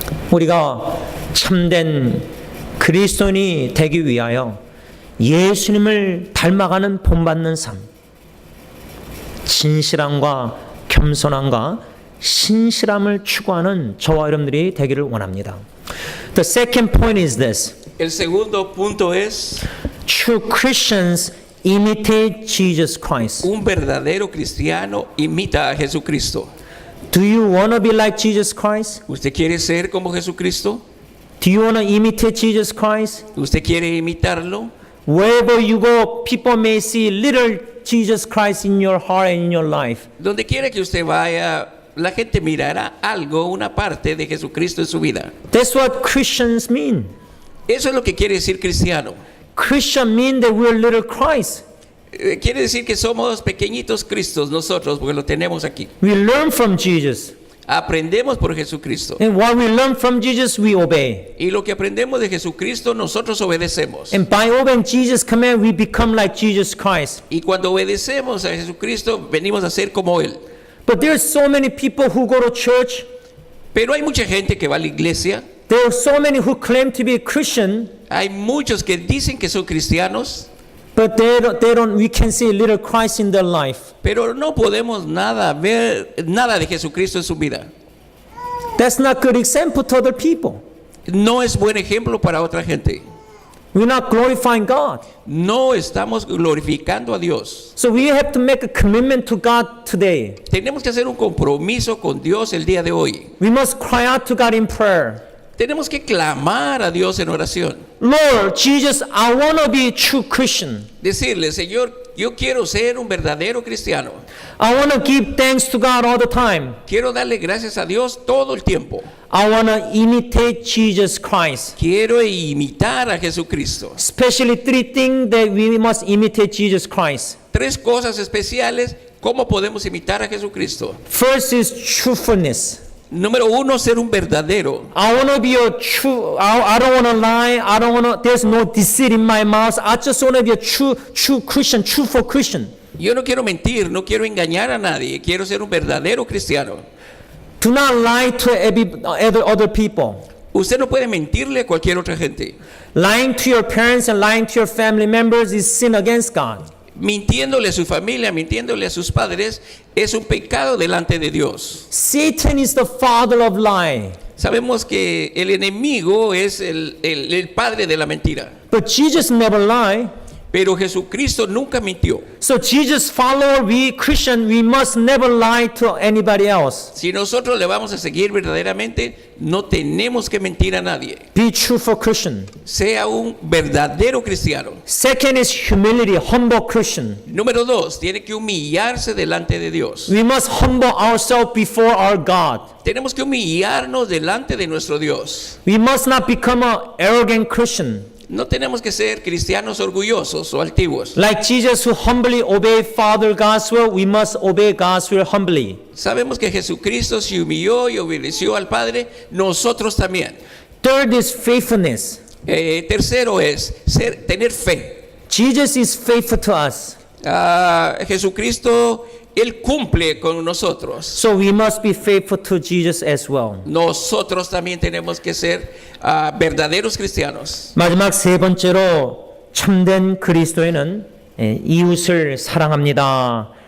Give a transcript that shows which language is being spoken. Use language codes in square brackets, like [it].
[ko] 우리가 참된 그리스도인이 되기 위하여 예수님을 닮아가는 본받는 삶, 진실함과 겸손함과 신실함을 추구하는 저와 여러분들이 되기를 원합니다. [en] The second point is this. [es] El segundo punto es [en] True Christians imitate Jesus Christ. [es] un verdadero cristiano imita a Jesucristo. [en] Do you want to be like Jesus Christ? [es] ¿Usted quiere ser como Jesucristo? [en] Do you want to imitate Jesus Christ? [es] ¿Usted quiere imitarlo? [en] Wherever you go, people may see little Jesus Christ in your heart and in your life. [es] Donde quiera que usted vaya, la gente mirará algo, una parte de Jesucristo en su vida. [en] That's what Christians mean. [es] Eso es lo que quiere decir cristiano. [en] Christian mean that we're little Christ. [es] Quiere decir que somos pequeñitos Cristos nosotros, porque lo tenemos aquí. [en] We learn from Jesus. [es] Aprendemos por Jesucristo. [en] And what we learn from Jesus, we obey. [es] Y lo que aprendemos de Jesucristo, nosotros obedecemos. [en] And by obeying Jesus' command, we become like Jesus Christ. [es] Y cuando obedecemos a Jesucristo, venimos a ser como Él. [en] But there's so many people who go to church. [es] Pero hay mucha gente que va a la iglesia. [en] There are so many who claim to be Christian. [es] Hay muchos que dicen que son cristianos. [en] But we can see little Christ in their life. [es] Pero no podemos ver nada de Jesucristo en su vida. [en] That's not good example to other people. [es] No es buen ejemplo para otra gente. [en] We're not glorifying God. [es] No estamos glorificando a Dios. [en] So we have to make a commitment to God today. [es] Tenemos que hacer un compromiso con Dios el día de hoy. [en] We must cry out to God in prayer. [es] Tenemos que clamar a Dios en oración. [en] Lord Jesus, I want to be a true Christian. [es] Decirle, Señor, yo quiero ser un verdadero cristiano. [en] I want to give thanks to God all the time. [es] Quiero darle gracias a Dios todo el tiempo. [en] I want to imitate Jesus Christ. [es] Quiero imitar a Jesucristo. [en] Especially three things that we must imitate Jesus Christ. [es] 3 cosas especiales, ¿cómo podemos imitar a Jesucristo? [en] First is truthfulness. [es] Número 1, ser un verdadero. [en] I want to be a true, I don't want to lie. I don't want to, there's no deceit in my mouth. I just want to be a true Christian, truthful Christian. [es] Yo no quiero mentir, no quiero engañar a nadie, quiero ser un verdadero cristiano. [en] Do not lie to other people. [es] Usted no puede mentirle a cualquier otra gente. [en] Lying to your parents and lying to your family members is sin against God. [es] Mintiéndole a su familia, mintiéndole a sus padres, es un pecado delante de Dios. [en] Satan is the father of lie. [es] Sabemos que el enemigo es el padre de la mentira. [en] But Jesus never lied. [es] Pero Jesucristo nunca mintió. [en] So Jesus follower, we Christian, we must never lie to anybody else. [es] Si nosotros le vamos a seguir verdaderamente, no tenemos que mentir a nadie. [en] Be truthful Christian. [es] Sea un verdadero cristiano. [en] Second is humility, humble Christian. [es] Número 2, tiene que humillarse delante de Dios. [en] We must humble ourselves before our God. [es] Tenemos que humillarnos delante de nuestro Dios. [en] We must not become an arrogant Christian. [es] No tenemos que ser cristianos orgullosos o altivos. [en] Like Jesus who humbly obeyed Father God's will, we must obey God's will humbly. [es] Sabemos que Jesucristo se humilló y obedeció al Padre, nosotros también. [en] Third is faithfulness. [es] Tercero es tener fe. [en] Jesus is faithful to us. [es] Jesucristo, Él cumple con nosotros. [en] So we must be faithful to Jesus as well. [es] Nosotros también tenemos que ser verdaderos cristianos. [ko] 마지막 세 번째로 참된 그리스도인은 이웃을 사랑합니다.